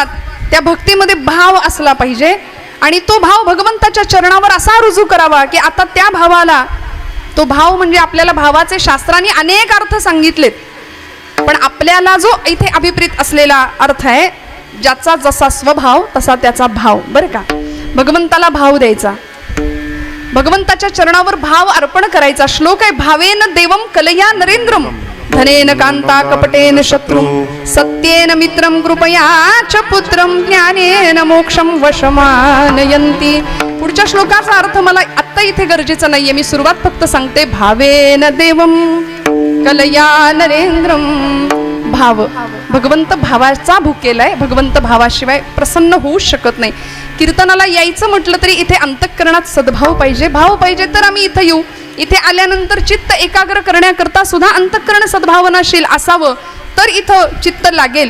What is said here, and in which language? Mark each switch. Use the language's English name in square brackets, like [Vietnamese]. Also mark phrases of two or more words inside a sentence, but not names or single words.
[Marathi] त्या भक्तीमध्ये भाव असला पाहिजे आणि तो भाव भगवंताच्या चरणावर असा रुजू करावा की आता त्या भावाला, तो भाव म्हणजे आपल्याला भावाचे शास्त्रांनी अनेक अर्थ सांगितलेत, पण आपल्याला जो इथे अभिप्रेत असलेला अर्थ आहे, ज्याचा जसा स्वभाव तसा त्याचा भाव बरं का. भगवंताला भाव द्यायचा, भगवंताच्या चरणावर भाव अर्पण करायचा. श्लोक आहे, [Sanskrit] भावेन देवम कलया नरेंद्रम धनेन कांता कपटेन शत्रु सत्येन मित्रम कृपया च पुत्रम ज्ञानेन मोक्षम वशमानयन्ति. [Marathi] पुढच्या श्लोकाचा अर्थ मला आत्ता इथे गरजेचा नाहीये, मी सुरुवात फक्त सांगते. [Sanskrit] भावेन देवम कलया नरेंद्रम. [Marathi] भाव, भगवंत भावाचा भुकेलाय, भगवंत भावाशिवाय प्रसन्न होऊ शकत नाही. कीर्तनाला यायचं म्हटलं तरी इथे अंतःकरणात सद्भाव पाहिजे, भाव पाहिजे तर आम्ही इथं येऊ. इथे आल्यानंतर चित्त एकाग्र करण्याकरता सुद्धा अंतःकरण सद्भावनाशील असावं तर इथं चित्त लागेल.